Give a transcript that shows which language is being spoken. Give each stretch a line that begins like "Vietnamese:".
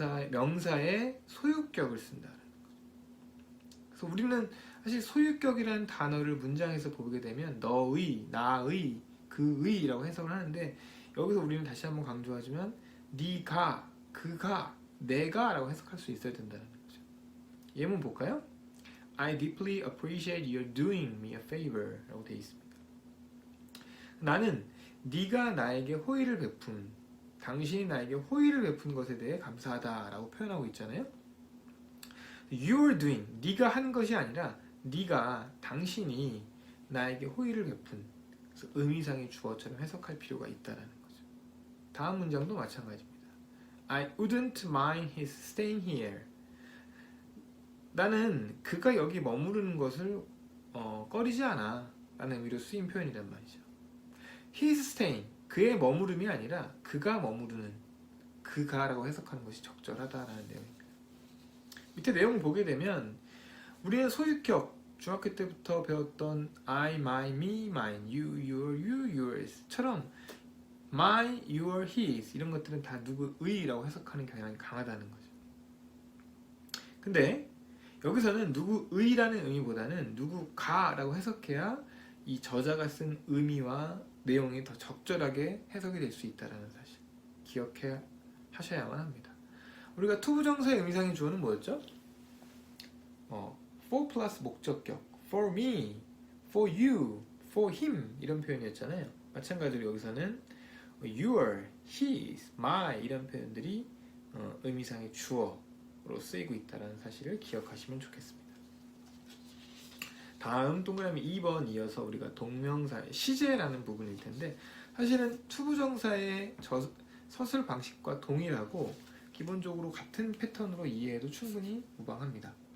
Korean: 명사의 소유격을 쓴다는 거죠. 그래서 우리는 사실 소유격이라는 단어를 문장에서 보게 되면 너의, 나의, 그의라고 해석을 하는데, 여기서 우리는 다시 한번 강조하지만 네가, 그가, 내가 라고 해석할 수 있어야 된다는 거죠. 예문 볼까요?
English: I deeply appreciate your doing me a favor
Korean: 라고 되어 있습니다. 나는 네가 나에게 호의를 베푼, 당신이 나에게 호의를 베푼 것에 대해 감사하다 라고 표현하고 있잖아요.
English: You're doing,
Korean: 네가 한 것이 아니라 당신이 나에게 호의를 베푼, 그래서 의미상의 주어처럼 해석할 필요가 있다는 거죠. 다음 문장도 마찬가지입니다.
English: I wouldn't mind his staying here.
Korean: 나는 그가 여기 머무르는 것을 꺼리지 않아 라는 의미로 쓰인 표현이란 말이죠. His staying, 그의 머무름이 아니라 그가 머무르는, 그가라고 해석하는 것이 적절하다라는 내용입니다. 밑에 내용을 보게 되면 우리는 소유격, 중학교 때부터 배웠던
English: I, my, me, mine, you, your, you, yours
Korean: 처럼 my, your, his 이런 것들은 다 누구의라고 해석하는 경향이 강하다는 거죠. 근데 여기서는 누구의라는 의미보다는 누구가라고 해석해야 이 저자가 쓴 의미와 내용이 더 적절하게 해석이 될 수 있다는 사실 기억해 하셔야만 합니다. 우리가 투부정사의 의미상의 주어는 뭐였죠? for 플러스 목적격, for me, for you, for him 이런 표현이었잖아요. 마찬가지로 여기서는 your, his, my 이런 표현들이 의미상의 주어로 쓰이고 있다는 사실을 기억하시면 좋겠습니다. 다음 동그라미 2번 이어서 우리가 동명사의 시제라는 부분일 텐데 사실은 투부정사의 서술 방식과 동일하고 기본적으로 같은 패턴으로 이해해도 충분히 무방합니다.